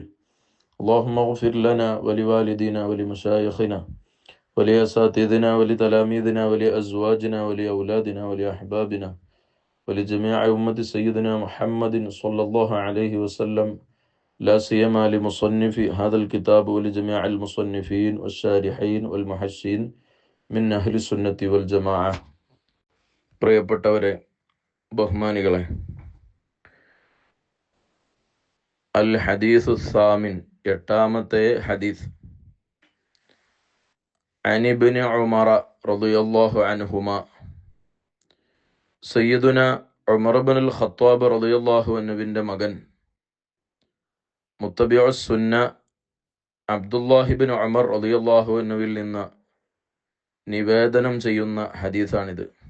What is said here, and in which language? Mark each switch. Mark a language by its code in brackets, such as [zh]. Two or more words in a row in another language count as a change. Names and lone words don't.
[ar] اللهم اغفر لنا ولوالدينا ولمشايخنا ولأساتذتنا ولتلاميذنا ولأزواجنا ولأولادنا ولأحبابنا ولجميع أمة سيدنا محمد صلى الله عليه وسلم، لا سيما لمصنف هذا الكتاب ولجميع المصنفين والشارحين والمحشين من أهل السنة والجماعة. [ml] പ്രിയപ്പെട്ടവരെ, ബഹുമാനികളെ, [ar] الحديث الثامن, [ml] എട്ടാമത്തെ ഹദീസ്. [ar] عن ابن عمر رضي الله عنهما, [ml] സയ്യിദുന ഉമർ ഇബ്നുൽ ഖത്താബ് [ar] رضي الله عنه [ml] മകൻ [ar] متبع السنة [ml] അബ്ദുല്ലാഹി ഇബ്നു ഉമർ [ar] رضي الله عنه [ml] നിന്ന് നിവേദനം ചെയ്യുന്ന ഹദീസാണിത്.